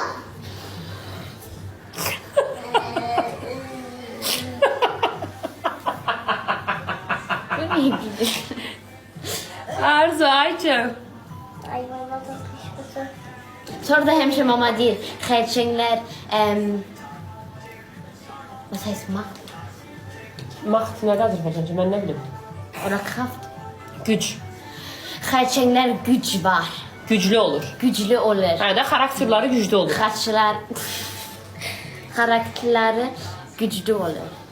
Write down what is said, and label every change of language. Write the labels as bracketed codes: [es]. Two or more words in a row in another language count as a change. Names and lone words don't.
[az] Bu niyə gülür? Arzu, Aycan. [tr] Ay bana da kışkırtı. [az] Sonra da həmişə mama deyir, xərçənglər [de] was heißt Macht? [az] Maxt nədir Azərbaycanca? Mən nə bilim. [de] Oder Kraft? [az] Güc. Xərçənglər güc var. Güclü olur. Güclü olur. Hə də xarakterləri güclü olur. Xaçlar xarakterləri güclü olur.